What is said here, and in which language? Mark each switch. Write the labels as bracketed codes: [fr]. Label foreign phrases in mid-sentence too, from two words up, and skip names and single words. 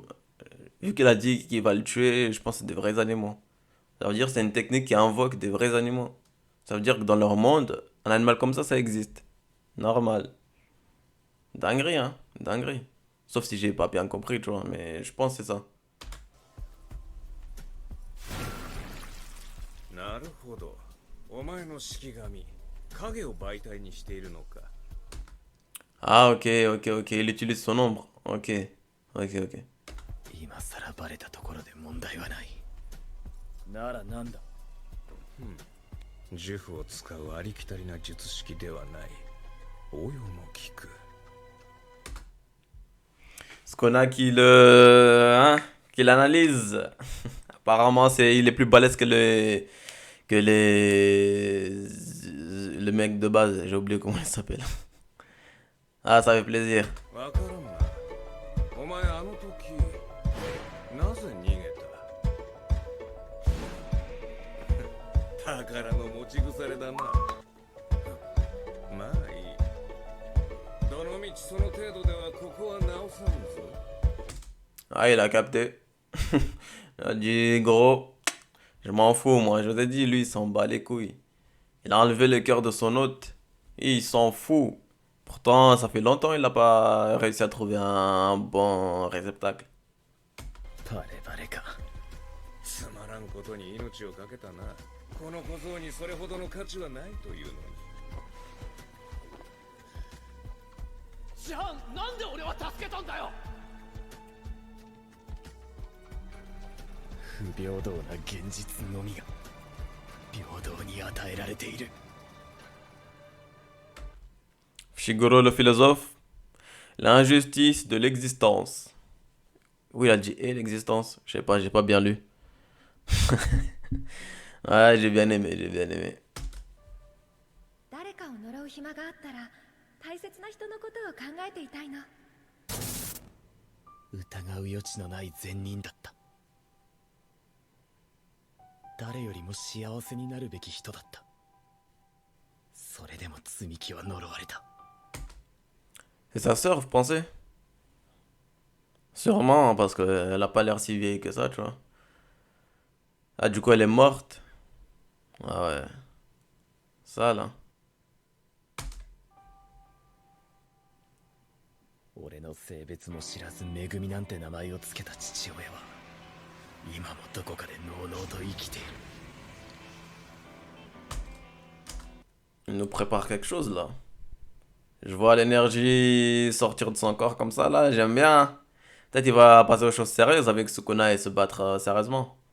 [fr] Vu qu'il a dit qu'il va le tuer, je pense que c'est des vrais animaux. Ça veut dire que c'est une technique qui invoque des vrais animaux. Ça veut dire que dans leur monde, un animal comme ça existe. Normal. Dinguerie, hein. Dinguerie. Sauf si j'ai pas bien compris, tu vois. Mais je pense que c'est ça. [ja] なるほどお前の式神影を媒体にしているのか [fr] Ah, ok, ok, ok. Il utilise son ombre. Ok. Ok, ok. [ja] 今さらバレたところで問題はない。ならなんだ。呪符を使うありきたりな術式ではない応用も効く [fr] Ce qu'on a qui le. Hein, qui l'analyse. Apparemment, il est plus balèze que le mec de base. J'ai oublié comment il s'appelle. Ah, ça fait plaisir. [ja] わからんなお前あの時なぜ逃げた宝の持ち腐れだなまあいいどのみちその程度ではここは直さんぞ [fr] Ah, il a capté. Il a dit, gros, je m'en fous, moi. Je t'ai dit, lui, il s'en bat les couilles. Il a enlevé le cœur de son hôte. Et il s'en fout. Pourtant, ça fait longtemps qu'il n'a pas réussi à trouver un bon réceptacle. [ja] バレバレか。つまらんことに命をかけたなこの小僧にそれほどの価値はないというのにじゃあなんで俺は助けたんだよ。不平等な現実のみが平等に与えられている。 [fr] Shigoro le philosophe, l'injustice de l'existence. Oui, il a dit et l'existence. Je sais pas, j'ai pas bien lu. Ouais, j'ai bien aimé, j'ai bien aimé. [ja] 誰かを呪う暇があったら大切な人のことを考えていたいの。疑う余地のない善人だった。誰よりも幸せになるべき人だった。それでも積み木は呪われた。 [fr] C'est sa sœur, vous pensez? Sûrement, parce qu'elle a pas l'air si vieille que ça, tu vois. Ah, du coup, elle est morte. Ah ouais. Ça, là. [ja] 俺の性別も知らずめぐみなんて名前をつけた父親は今もどこかでのうのうと生きている。 [fr] Il nous prépare quelque chose, là. Je vois l'énergie sortir de son corps comme ça, là. J'aime bien. Peut-être il va passer aux choses sérieuses avec Sukuna et se battre sérieusement.